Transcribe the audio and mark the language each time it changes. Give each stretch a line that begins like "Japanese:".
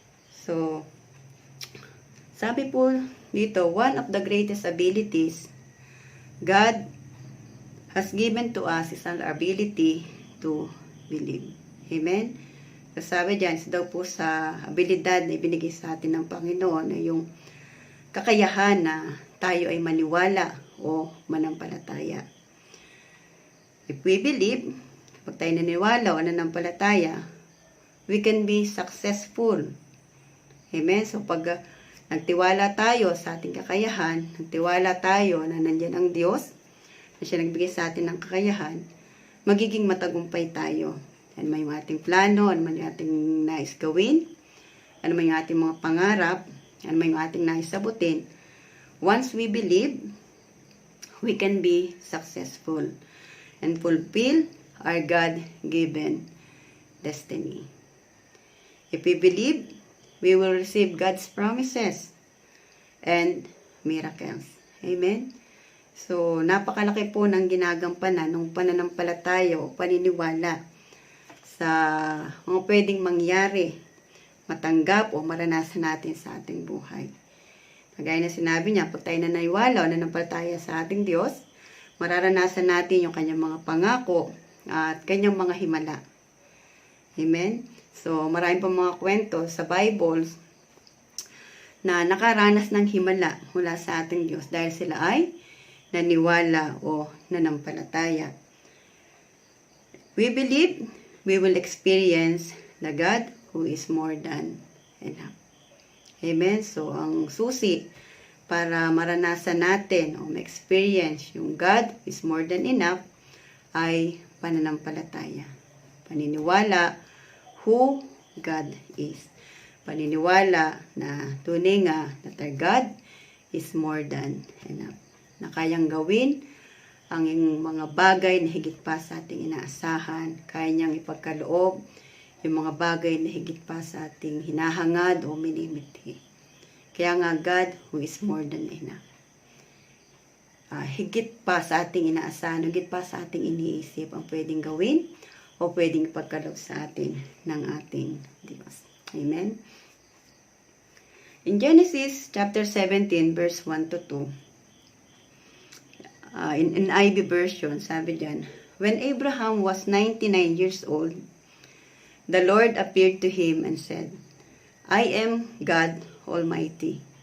English: So, sabi po dito, one of the greatest abilities God has given to us is our ability to believe. Amen?
Filipino: So, sabi dyan, isa daw po sa abilidad na ibinigay sa atin ng Panginoon ay yung kakayahan na tayo ay maniwala o manampalataya.
English: If we believe, pag tayo naniwala o nanampalataya, we can be successful. Amen?
Filipino: So, pag nagtiwala tayo sa ating kakayahan, nagtiwala tayo na nandiyan ang Diyos, na siya nagbigay sa atin ng kakayahan, magiging matagumpay tayo. Ano man yung ating plano, ano man yung ating nais gawin, ano man yung ating mga pangarap, ano man yung ating nais sabutin.
English: Once we believe, we can be successful and fulfill our God-given destiny. If we believe, we will receive God's promises and miracles. Amen?
Filipino: So, napakalaki po ng ginagampanan ng pananampalataya o paniniwala sa mga pwedeng mangyari, matanggap o maranasan natin sa ating buhay. Kagaya na sinabi niya, pag tayo nananiwala o nanampalataya sa ating Diyos, mararanasan natin yung kanyang mga pangako at kanyang mga himala. Amen? So, marami pang mga kwento sa Bible na nakaranas ng himala mula sa ating Diyos dahil sila ay naniwala o nanampalataya.
English: We believe we will experience the God who is more than enough.
Filipino: Amen? So, ang susi para maranasan natin o ma-experience yung God is more than enough ay pananampalataya.
English: Paniniwala who God is.
Filipino: Paniniwala na tunay nga that our God is more than enough. Na kayang gawin ang mga bagay na higit pa sa ating inaasahan. Kaya niyang ipagkaloob yung mga bagay na higit pa sa ating hinahangad o minimithi. Kaya nga God who is more than enough. Higit pa sa ating inaasahan, higit pa sa ating iniisip ang pwedeng gawin o pwedeng ipagkaloob sa atin ng ating Diyos. Amen?
English: In Genesis chapter 17 verse 1 to 2, in NIV version, sabi dyan, when Abraham was 99 years old, the Lord appeared to him and said, I am God Almighty.